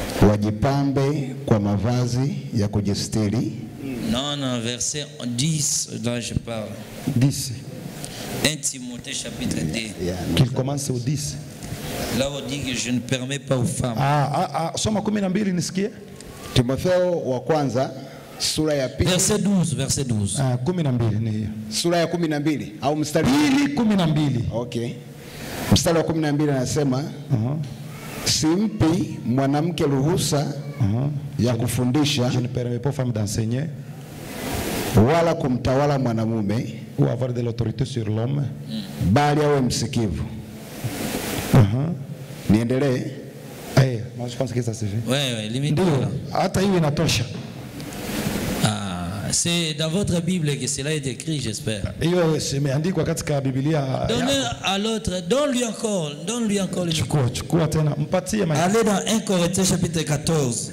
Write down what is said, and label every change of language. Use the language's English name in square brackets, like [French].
[Swahili] wajipambe kwa mavazi ya kujistiri. [French] non, verset 10 dont je parle. 10. 1 Timothée chapitre 2. Qu'il commence au 10. Là on dit que je ne permets pas aux femmes. [Swahili] Soma 12 nisikie. Timotheo wa kwanza sura ya pili [French] Verset 12, verset 12. [Swahili] 12 ni hiyo. sura ya 12 au mstari 12. Okay. Mstari wa 12 anasema simpi mwanamke ruhusa ya kufundisha [French] Je ne permets pas aux femmes d'enseigner [Swahili] wala kumtawala mwanamume [French] ou avoir de l'autorité sur l'homme. [Swahili] bali awe msikivu. Niendelee? [French] Moi je pense que ça suffit. Ouais, limite. [Swahili] Ndio, hata hiyo inatosha. [French] C'est dans votre Bible que cela est écrit, j'espère. [Swahili] Hiyo imeandikwa katika Biblia. [French] Donnez à l'autre, donne-lui encore le micro. [Swahili] Chukua tena, mpatie maji. [French] Allez dans 1 Corinthiens chapitre 14,